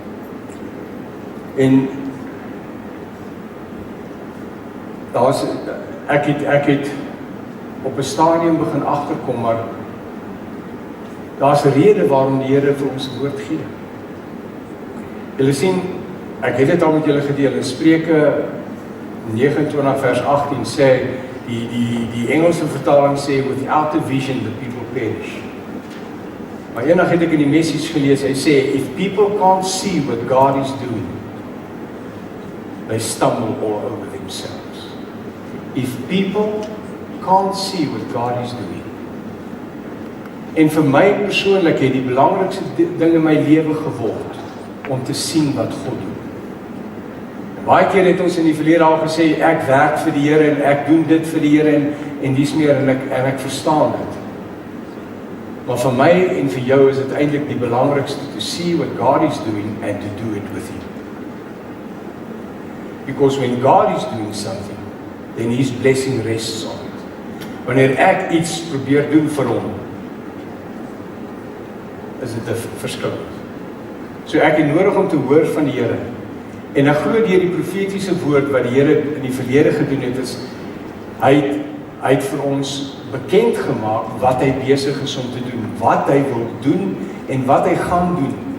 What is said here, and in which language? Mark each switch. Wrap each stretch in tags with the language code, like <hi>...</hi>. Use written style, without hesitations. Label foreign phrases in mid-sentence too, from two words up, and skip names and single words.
<af>En ek het op 'n stadium begin agterkom, maar daar's 'n rede waarom die Here vir ons woord gee. Julle sien, ek het dit al met julle gedeel, in Spreuke 29 vers 18 sê, die Engelse vertaling sê,</af> <en>without a vision the people perish.</en> <af>Maar eendag het ek in die message gelees, hy sê,</af> <en>if people can't see what God is doing, they stumble all over themselves. If people can't see what God is doing.</en> <af>En vir my persoonlik het die belangrikste ding in my lewe geword om te sien wat God doen. En baie keer het ons in die verlede al gesê, ek werk vir die Here en ek doen dit vir die Here en dis meer en ek verstaan dit. Maar vir my en vir jou is dit eintlik die belangrikste</af> <en>to see what God is doing and to do it with Him. Because when God is doing something, then His blessing rests on it.</en> <af>Wanneer ek iets probeer doen vir hom, is dit 'n verskil. So ek het nodig om te hoor van die Here. En ek glo deur die profetiese woord wat die Here in die verlede gedoen het, is hy het vir ons bekend gemaak wat hy besig is om te doen, wat hy wil doen en wat hy gaan doen.</af>